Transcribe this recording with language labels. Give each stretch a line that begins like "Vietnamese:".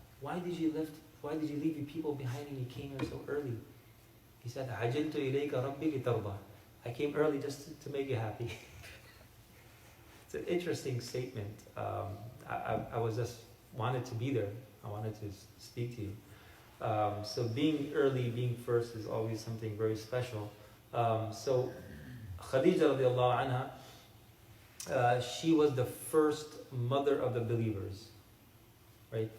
English: Why did you leave your people behind and you came here so early? He said,
Arabic: عجلت إليك ربي لترضى.
English: I came early just to make you happy. It's an interesting statement. I was just wanted to be there. I wanted to speak to you. So being early, being first is always something very special. So Khadija radiallahu anha, she was the first mother of the believers, right?